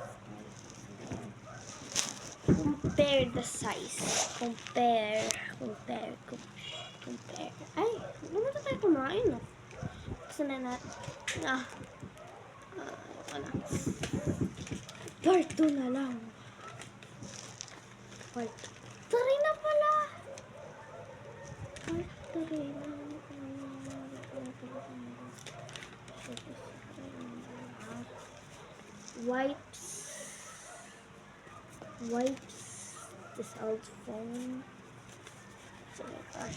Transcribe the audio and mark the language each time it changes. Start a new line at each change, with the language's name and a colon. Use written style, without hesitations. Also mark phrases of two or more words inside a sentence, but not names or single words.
English: Compare the size. Compare.
Filipino: Ay, ano na tayo kumain, no? Gusto na natin. Part 2 na lang. Part 3 na pala. Part 3 na. Wipes.
English: This old phone. So my gosh.